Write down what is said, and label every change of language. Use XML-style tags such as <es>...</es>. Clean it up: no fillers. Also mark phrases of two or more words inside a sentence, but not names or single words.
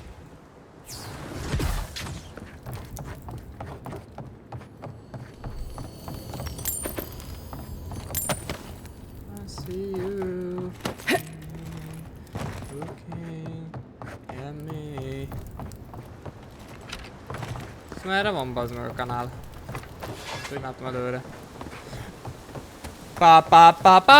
<en>I see you. Looking at me.</en> <hu>Szóval erre van bazd meg a kanál. Ezt úgy látom előre. Pa pa pa pa!</hu>